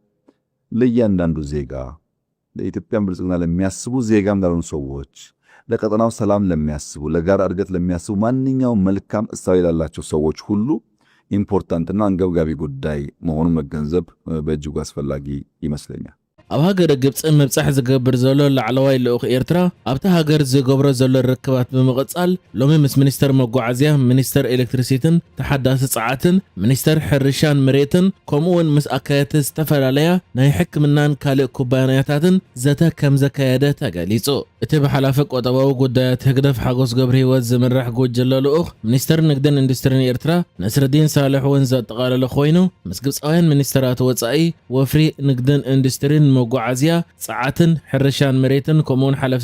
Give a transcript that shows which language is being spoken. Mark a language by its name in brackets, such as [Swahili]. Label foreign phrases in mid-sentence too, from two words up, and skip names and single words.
[Amharic] ለእያንዳንዱ ዜጋ ለኢትዮጵያ ብልጽግና ለሚያስቡ ዜጋም ላልሆኑ ሰዎች ለቀጠናው ሰላም ለሚያስቡ ለጋራ እድገት ለሚያስቡ ማንኛውም መልካም እሳቤ ላላቸው ሰዎች ሁሉ ኢምፖርታንትና አንገብጋቢ ጉዳይ መሆኑን መገንዘብ በእጅጉ አስፈላጊ ይመስለኛል [Tigrinya] ኣብ ሃገር ግብጽ ምብጻሕ ዝገብር ዘሎ ላዕለዋይ ልኡኽ ኤርትራ ኣብታ ሃገር ዝገብሮ ዘሎ ርክባት ብምቕጻል ሎሚ ምስ ሚኒስተር መጓዓዝያ ሚኒስተር ኤሌክትሪሲቲን ተሓዳሲ ጸዓትን ሚኒስተር ሕርሻን መሬትን ከምኡውን ምስ ኣካየት ዝተፈላለያ ናይ ሕክምናን ካልእ ኩባንያታትን ዘተ ከም ዘካየደ ተገሊጹ እቲ ብሓላፊ ቆጠባዊ ጉዳያት ህግደፍ ሓጎስ ገብረ ህይወት ዝምራሕ ጉጅለ ልኡኽ ሚኒስተር ንግድን ኢንዱስትሪን ኤርትራ ነስረዲን ሳልሕ እውን ዘጠቓለለ ኮይኑ ምስ ግብፃውያን ሚኒስተራት ወጻኢ ወፍሪ ንግድን ኢንዱስትሪን መጓዓዝያ ጸዓትን ሕርሻን መሬትን ከምኡውን ሓለፍቲ